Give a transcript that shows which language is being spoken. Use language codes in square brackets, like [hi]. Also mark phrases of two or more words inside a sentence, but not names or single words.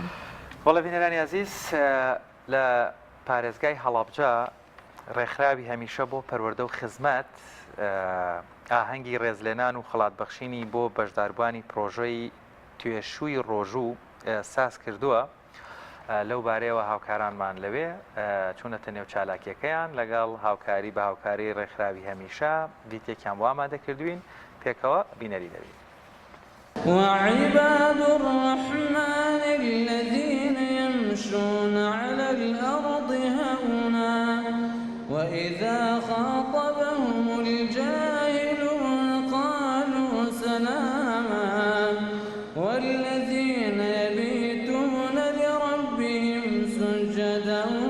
[ckb] وەڵە بینەرانی عەزیز لە پارێزگای هەڵەبجە ڕێکخراوی هەمیشە بۆ پەروەردە و خزمەت ئاهەنگی ڕێزلێنان و خڵاتبەخشینی بۆ بەشداربوانی پرۆژەی توێشووی ڕۆژوو ساز کردووە لەو بارەیەوە هاوکارانمان لەوێ چوونەتە نێو چالاکیەکەیان لەگەڵ هاوکاری بە هاوکاری ڕێکخراوی هەمیشە دیتێکیان بۆ ئامادە کردوین پێکەوە بینەری دەوین. [ar] وعباد الرحمن الذين يمشون على الأرض هونا وإذا خاطبهم الجاهلون قالوا سلاما والذين يبيتون لربهم سجدا